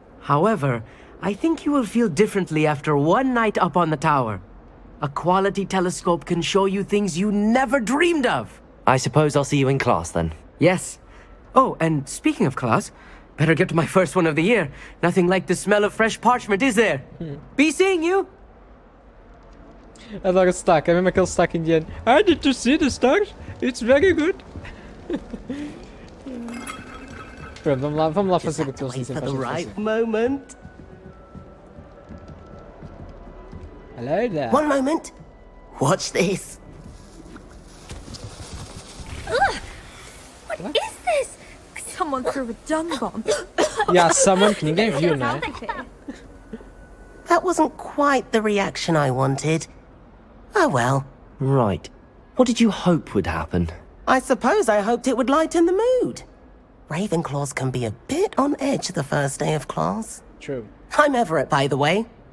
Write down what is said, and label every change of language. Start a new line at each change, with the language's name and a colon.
English: However, I think you will feel differently after one night up on the tower. A quality telescope can show you things you never dreamed of. I suppose I'll see you in class then. Yes. Oh, and speaking of class, better get to my first one of the year. Nothing like the smell of fresh parchment, is there? Be seeing you!
Portuguese: Adoro o sotaque, é mesmo aquele sotaque indiano.
English: Ah, did you see the stars? It's very good.
Portuguese: Pronto, vamos lá fazer o que eles dizem para a gente fazer.
English: Moment. Hello there. One moment. Watch this. What is this? Someone threw a dung bomb. Yeah, someone
Portuguese: que ninguém viu, não é?
English: That wasn't quite the reaction I wanted. Oh well. Right. What did you hope would happen? I suppose I hoped it would lighten the mood. Ravenclaws can be a bit on edge the first day of class. True. I'm Everett, by the way.